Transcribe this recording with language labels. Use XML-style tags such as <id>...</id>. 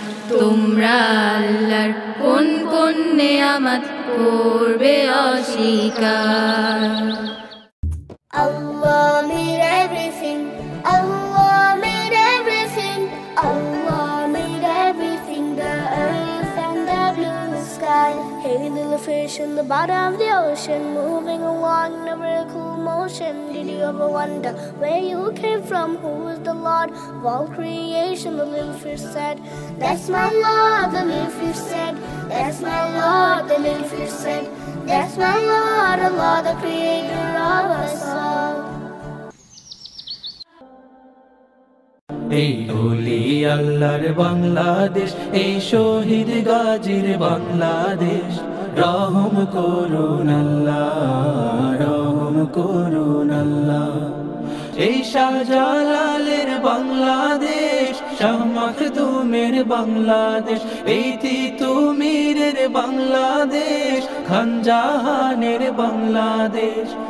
<bn>তোমরা আল্লাহর কোন নেয়ামত করবে অস্বীকার?</bn> <en>Allah made everything, Allah made everything, Allah made everything, the earth and the blue sky. Hey, little fish in the bottom of the ocean, moving along in a vertical motion. Did you ever wonder where you came from? Who is the Lord of all creation? The little fish said, that's my Lord. The little fish said, that's my Lord. The little fish said, that's my Lord, Allah, the creator of us all.</en> <bn>এই ওলি আল্লাহর বাংলাদেশ, এই শহীদ গাজীর বাংলাদেশ। রহম করুন আল্লাহ, রহম করুন আল্লাহ। এই শাহজালালের বাংলাদেশ, শাহ মাখদুমের বাংলাদেশ, এই তিতুমীরের বাংলাদেশ, খান জাহানের বাংলাদেশ।</bn>